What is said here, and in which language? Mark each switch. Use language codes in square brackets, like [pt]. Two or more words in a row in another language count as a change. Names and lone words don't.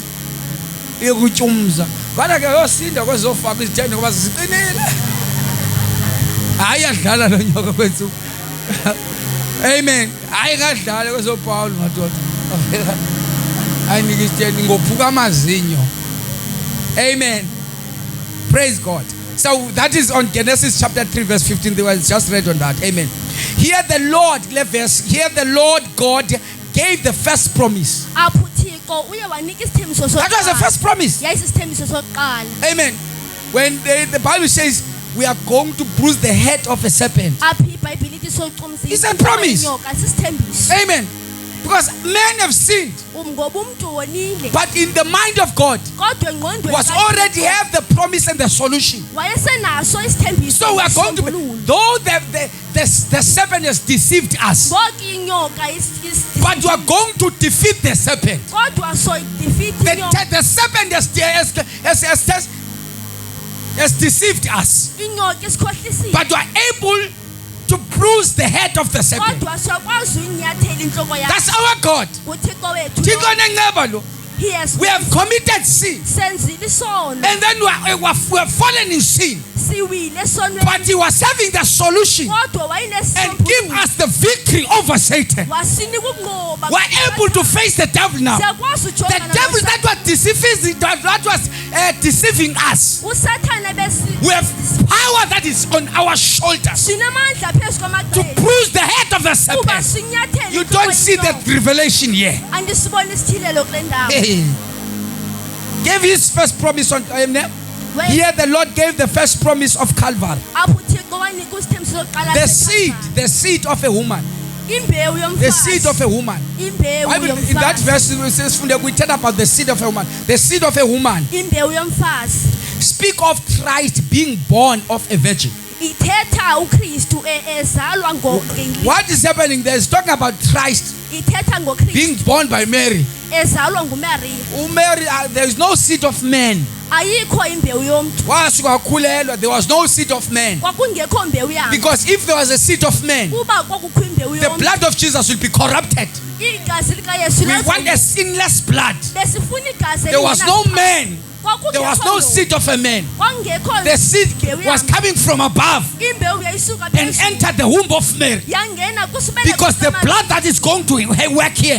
[xh] Iyokutyumza kodwa ke yosinda kwezofaka izithende ngoba zisiqinile. Hayi adlala lo nyoka kwethu. Amen. Hayi kadlala kwezoPaul madoda. Ayinike isithende ngophuka amazinyo. [en] Amen. Praise God. So that is on Genesis chapter 3 verse 15. They was just read on that. Amen. Here the Lord God gave the first promise. [xh] apho uthixo uye wanika isithembiso [en] That was the first promise. [xh] yayisisithembiso sokuqala. Amen. [en] When the Bible says we are going to bruise the head of a serpent. [xh] apho iBhayibhile ithi soqumza [en] It's a promise. [xh] inyoka sisithembiso. Amen. [en] Because men have sinned, [xh] Ngoba umuntu wonile [en] but in the mind of God [xh] kodwa engqondweni [en] was already have the promise and the solution. [xh] wayesenaso isithembiso. [en] So we are going to be, [xh] nesisombululo. [en] though the serpent has deceived us, [xh] Ngoku inyoka [en] but we are going to defeat the serpent. [xh] kodwa soyidefeat inyoka. [en] The serpent has deceived us, [xh] Inyoka isikhohlisile. [en] but we are able to bruise the head of the serpent. [xh] Kodwa siyakwazi uyinyathela inhloko yakhe. [en] That's our God. [xh] uThixo wethu Thixo nenceba lo. [en] he has We have committed sin, [xh] senzile isono [en] and then we have fallen in sin, [xh] siwile esonweni [en] but He was having the solution [xh] kodwa [en] and give [xh] wayenesisombululo [en] us the victory over Satan. [xh] wasinika ukunqoba. [en] We're able to face the devil now. [xh] siyakwazi [en] The [xh] ujongana [en] devil that was deceiving us. [xh] usathane [en] We have power that is on our shoulders [xh] sinamandla phezu [en] to [xh] kwamagqele [en] bruise the head of the [xh] uba [en] serpent. [xh] sinyathele [en] You don't see that revelation here. [xh] andisibona isithilelo kule ndawo. Hey. [en] Gave His first promise on here. The Lord gave the first promise of Calvary. [xh] apho uThixo wanika isithembiso sokuqala [en] The seed of a woman. [xh] imbewu [en] The seed of [xh] yomfazi [en] a woman. [xh] imbewu [en] In that [xh] yomfazi [en] verse it says we tell about the seed of a woman. The seed of a woman [xh] imbewu yomfazi [en] speak of Christ being born of a virgin. [xh] ithetha uKristu ezalwa ngoqingili. [en] What is happening there is talking about Christ [xh] ithetha ngoKristu [en] being born by Mary. [xh] ezalwa nguMaria. [en] Mary, there is no seed of man. [xh] ayikho imbewu yomntu [en] There was no seed of man. [xh] kwakungekho mbewu yakhe. [en] Because if there was a seed of man, [xh] kuba kwakukho imbewu [en] the [xh] yomntu [en] blood of Jesus will be corrupted. [xh] igazi likaYesu [en] We want a sinless blood. [xh] besifuna igazi [en] There was no [xh] elingenasono. [en] man. [xh] Kwakungekho [en] There was no [xh] lo. [en] seed of a man. [xh] kwakungekho [en] The seed [xh] imbewu [en] was [xh] yakhe. [en] coming from above [xh] imbewu yayisuka [en] and [xh] phezulu [en] entered the womb of Mary. [xh] yangena kusibeleko [en] Because the [xh] sikaMaria. [en] blood that is going to work here